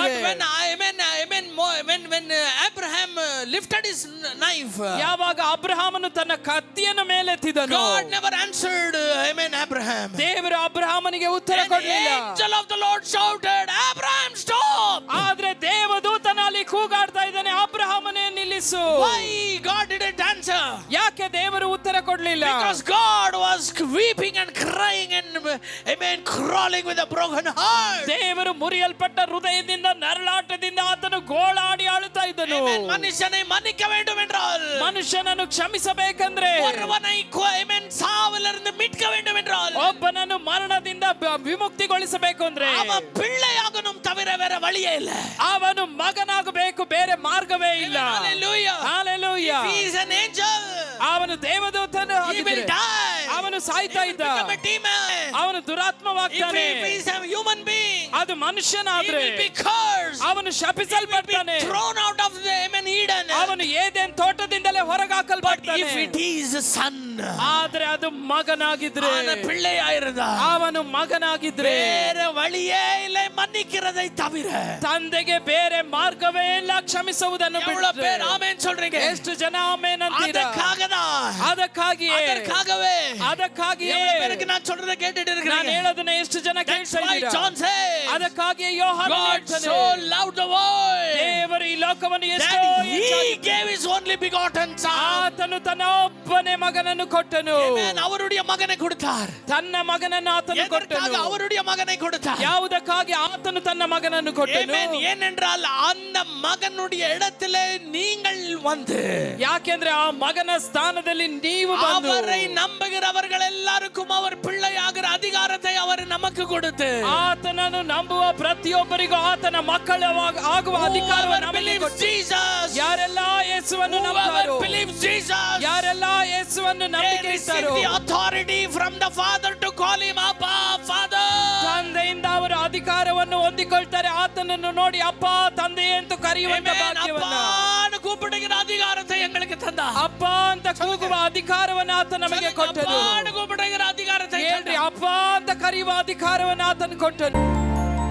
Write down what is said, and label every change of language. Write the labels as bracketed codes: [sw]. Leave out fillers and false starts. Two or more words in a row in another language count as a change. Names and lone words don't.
[en] But when Abraham lifted his knife, [kn] ಯಾವಾಗ ಅಬ್ರಹಾಮನು ತನ್ನ ಕತ್ತಿಯನ್ನು ಮೇಲೆತ್ತಿದನು, [en] God never answered, amen, Abraham. [kn] ದೇವರು ಅಬ್ರಹಾಮನಿಗೆ ಉತ್ತರ [en] An [kn] ಕೊಡಲಿಲ್ಲ. [en] angel of the Lord shouted, Abraham, stop. [kn] ಆದ್ರೆ ದೇವದೂತನ ಅಲ್ಲಿ ಕೂಗಾಡ್ತಾ ಇದ್ದಾನೆ, ಅಬ್ರಹಾಮನೇ ನಿಲ್ಲಿಸು. [en] Why God didn't answer? [kn] ಯಾಕೆ ದೇವರು ಉತ್ತರ ಕೊಡಲಿಲ್ಲ? [en] Because God was weeping and crying and, amen, crawling with a broken heart. [kn] ದೇವರು ಮುರಿಯಲ್ಪಟ್ಟ ಹೃದಯದಿಂದ ನರಳಾಟದಿಂದ ಆತನು ಗೋಳಾಡಿ ಆಳುತ್ತಾ ಇದ್ದನು. [ta] ಮನುಷ್ಯனை மன்னிக்க வேண்டும் என்றால், [kn] ಮನುಷ್ಯನನ್ನು ಕ್ಷಮಿಸಬೇಕಂದ್ರೆ, [ta] ஒருவனை amen, சாவிலிருந்து மீட்க வேண்டும் என்றால், [kn] ಒಬ್ಬನನ್ನು ಮರಣದಿಂದ ವಿಮುಕ್ತಿಗೊಳಿಸಬೇಕು ಅಂದ್ರೆ, [ta] அவன் பிள்ளையாகணும் தவிர வேற வழியே இல்ல. [kn] ಅವನು ಮಗನಾಗಬೇಕು, ಬೇರೆ ಮಾರ್ಗವೇ ಇಲ್ಲ. [en] Hallelujah. Hallelujah. He is an angel. [kn] ಅವನು ದೇವದೂತನು [en] He will die. [kn] ಅವನು ಸಾಯ್ತಾ ಇದ್ದ. [en] Become a demon. [kn] ಅವನು ದುರಾತ್ಮವಾಗ್ತಾನೆ. [en] If he is a human being, [kn] ಅದು [en] he [kn] ಮನುಷ್ಯನಾದ್ರೆ [en] will be cursed. [kn] ಅವನು ಶಪಿಸಲ್ಪಡ್ತಾನೆ. He will be thrown out of the Eden. ಅವನು ಏದೇನ್ ತೋಟದಿಂದಲೇ ಹೊರಗಾಕಲ್ಪಡ್ತಾನೆ. [en] If it is a son, [kn] ಆದ್ರೆ ಅದು ಮಗನಾಗಿದ್ರೆ, [ta] பிள்ளையாயிருந்தா, [kn] ಅವನು ಮಗನಾಗಿದ್ರೆ [ta] வேற வழியே இல்ல மன்னிக்கிறதை தவிர. [kn] ತಂದೆಗೆ ಬೇರೆ ಮಾರ್ಗವೇ ಇಲ್ಲ ಕ್ಷಮಿಸುವುದನ್ನು [ta] எவ்வளவு [kn] ಬಿಟ್ಟರೆ. [ta] பேர் ஆமென் சொல்றீங்க? [kn] ಎಷ್ಟು ಜನ ಆಮೆನ್ ಅಂತೀರಾ? [ta] அதற்காகவே பேருக்கு நான் சொல்றத கேட்டுட்டு [kn] ನಾನು [ta] இருக்கீங்க. [kn] ಹೇಳೋದನ್ನ ಎಷ್ಟು ಜನ ಕೇಳ್ತಾ ಇದ್ದೀರಾ? [en] John says, [kn] ಅದಕ್ಕಾಗಿ ಯೋಹಾನ [en] God [kn] ಹೇಳ್ತಾನೆ, [en] so loved the world [kn] ದೇವರು ಈ ಲೋಕವನ್ನು ಎಷ್ಟು [en] that he gave his only begotten son. [kn] ಆತನು ತನ್ನ ಒಬ್ಬನೇ ಮಗನನ್ನು ಕೊಟ್ಟನು. [ta] Amen. அவருடைய மகனை கொடுத்தார். [kn] ತನ್ನ ಮಗನನ್ನು ಆತನು ಕೊಟ್ಟನು. [ta] அவருடைய மகனை கொடுத்தார். [kn] ಯಾವುದಕ್ಕಾಗಿ ಆತನು ತನ್ನ ಮಗನನ್ನು ಕೊಟ್ಟನು? [en] Amen. [ta] ஏனென்றால் அந்த மகனுடைய இடத்திலே நீங்கள் வந்து, [kn] ಯಾಕೆಂದ್ರೆ ಆ ಮಗನ ಸ್ಥಾನದಲ್ಲಿ ನೀವು ಬಂದು [ta] அவரை நம்புகிறவர்கள் எல்லாருக்கும் அவர் பிள்ளையாகிற அதிகாರத்தை அவர் நமக்கு கொடுத்து, [kn] ಆತನನ್ನು ನಂಬುವ ಪ್ರತಿಯೊಬ್ಬರಿಗೂ ಆತನ ಮಕ್ಕಳಾಗುವ ಅಧಿಕಾರವನ್ನು ನಮಗೆ ಕೊಟ್ಟು, ಯಾರೆಲ್ಲ ಯೇಸುವನ್ನು ನಂಬುತ್ತಾರೋ, ಯಾರೆಲ್ಲ ಯೇಸುವನ್ನು ನಂಬಿಕೆ ಇಟ್ಟರೋ, [en] authority from the Father to call him Abba, Father. [kn] ತಂದೆಯಿಂದ ಅವರು ಅಧಿಕಾರವನ್ನು ಹೊಂದಿಕೊಳ್ತಾರೆ. ಆತನನ್ನು ನೋಡಿ ಅಪ್ಪ, ತಂದೆ ಅಂತ ಕರೆಯುವಂತ ಭಾಗ್ಯವನ್ನು, [ta] கூப்பிடுகிற அதிகாரத்தை எங்களுக்கு தந்தார். [kn] ಅಪ್ಪ ಅಂತ ಕೂಗುವ ಅಧಿಕಾರವನ್ನು ಆತ ನಮಗೆ ಕೊಟ್ಟನು. [ta] கூப்பிடுகிற அதிகாரத்தை [kn] ಹೇಳ್ರಿ, ಅಪ್ಪ ಅಂತ ಕರೆಯುವ ಅಧಿಕಾರವನ್ನು ಆತನು ಕೊಟ್ಟನು.